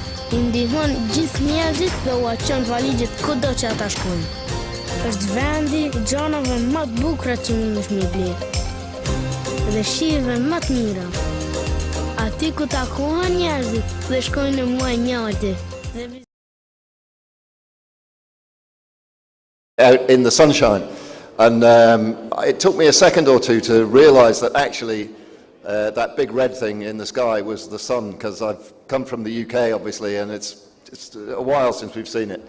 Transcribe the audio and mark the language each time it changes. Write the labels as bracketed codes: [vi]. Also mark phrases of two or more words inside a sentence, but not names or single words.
[sq] I ndihmon gjithë njerëzit dhe u çon valigjet kudo që ata shkojnë. Është vendi i gjanave më të bukura që mundesh me ble. Dhe shijeve më të mira. Aty ku takohen njerëzit dhe shkojnë në muaj njëjtë. [en] Out in the sunshine. And it took me a second or two to realize that actually that big red thing in the sky was the sun, because I've come from the UK, obviously, and it's a while since we've seen it.